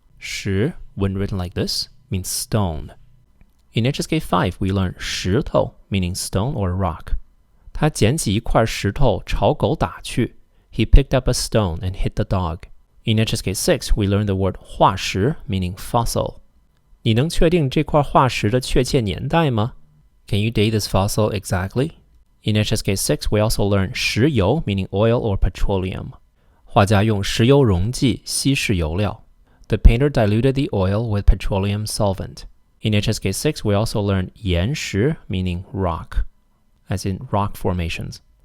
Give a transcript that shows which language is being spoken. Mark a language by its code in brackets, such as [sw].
[en] 时, when written like this, means stone. In HSK 5, we learn 石头 meaning stone or rock. [zh] 他捡起一块石头朝狗打去 [en] He picked up a stone and hit the dog. In HSK 6, we learn the word 化石 meaning fossil. [zh] 你能确定这块化石的确切年代吗 [en] Can you date this fossil exactly? In HSK 6, we also learn 石油 meaning oil or petroleum. [zh] 画家用石油溶剂稀释油料 [en] The painter diluted the oil with petroleum solvent. In HSK 6, we also learn 岩石 meaning rock, as in rock formations.